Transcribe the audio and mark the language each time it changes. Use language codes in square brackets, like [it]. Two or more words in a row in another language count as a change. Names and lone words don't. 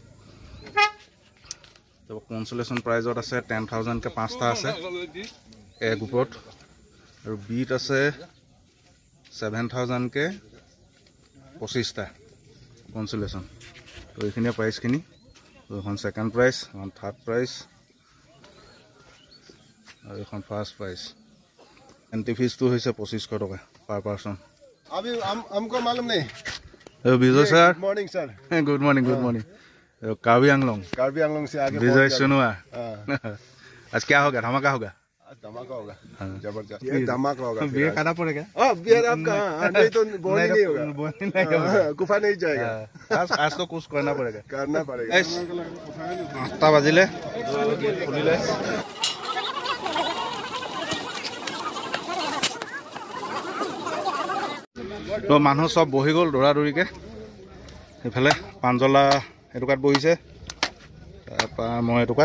[as] তো [en] consolation prize [as] আছে 10,000কে 5টা আছে এ গ্ৰুপত, আৰু বিত আছে 7,000কে 25টা কনচলেশ্যন। তো এইখিনিয়ে প্ৰাইজখিনি। তো এখন [en] second prize, [as] এখন [en] third prize, [as] আৰু এখন [en] first prize. entry fees [as] হৈছে 2500 টকা [en] per person. [hi] हमको मालूम नहीं। विजय सर, [en] good morning sir. good morning, good morning. [hi] कार्बी आंगलोंग से आगे विजय सुनुआ। आज क्या होगा? धमाका होगा। धमाका होगा, जबरदस्त। ये धमाका होगा। बियर खाना पड़ेगा। बियर आपका नहीं तो बोनी नहीं होगा, गुफा नहीं जाएगा। आज तो कुछ करना पड़ेगा, करना पड़ेगा। [as] 8টা বাজিলে খুলিলে। তো মানুহ সব বহি গ'ল দৌৰা দৌৰিকৈ। এইফালে পাঞ্জলা এটুকাত বহিছে, তাৰপৰা মই এটুকাত।